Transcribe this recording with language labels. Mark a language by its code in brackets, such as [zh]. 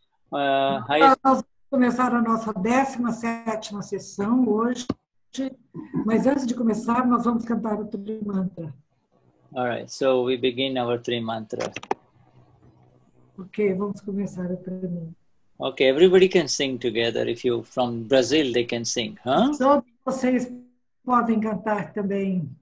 [pt] Nós vamos começar a nossa 17ª sessão hoje, mas antes de começar, nós vamos cantar o Tri Mantra. [en] All right, so we begin our 3 mantra. [pt] Ok, vamos começar o Tri Mantra. [en] Okay, everybody can sing together. If you from Brazil, they can sing, huh? [pt] Todos vocês podem cantar também.